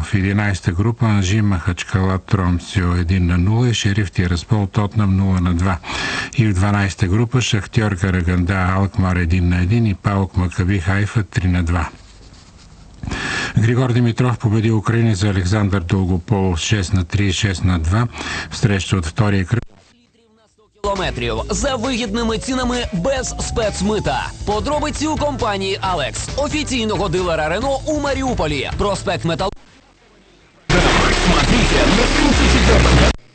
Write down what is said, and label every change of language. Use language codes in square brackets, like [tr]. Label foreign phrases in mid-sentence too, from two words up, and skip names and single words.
[bg] В 11-та група Анжи Махачкала Тромсио 1-0 и Шериф Тираспол Тотнам 0-2. И в 12-та група Шахтьор Караганда Алкмар 1-1 и Паук Макаби Хайфа 3-2. Григор Димитров победи украинец Александър Долгополов 6-3 и 6-2 в среща от втория кръг. [uk] Кілометрів за вигідними цінами без спецмита. Подробиці у компанії «Алекс», офіційного дилера Рено у Маріуполі. [ru] Проспект Метал. Смотрите на 34-м.